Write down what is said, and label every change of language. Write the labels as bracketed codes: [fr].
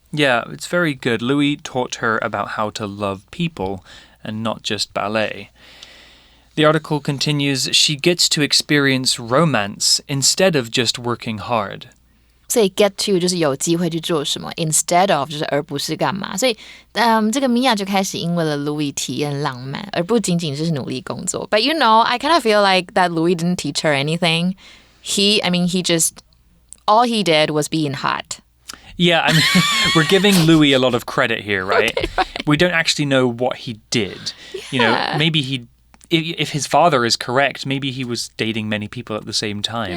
[en] Yeah, it's very good. Louis taught her about how to love people and not just ballet.The article continues, she gets to experience romance instead of just working hard. [zh] 所以 get to 就是有机会去做什么 instead of 就是而不是干嘛。所以这个 Mia 就开始因为了 Louis 体验浪漫，而不仅仅是努力工作。 [en] But you know, I kind of feel like that Louis didn't teach her anything. He just, all he did was being hot.Yeah, I mean, we're giving Louis a lot of credit here, right? Okay, right. We don't actually know what he did. Yeah. You know, maybe if his father is correct, maybe he was dating many people at the same time,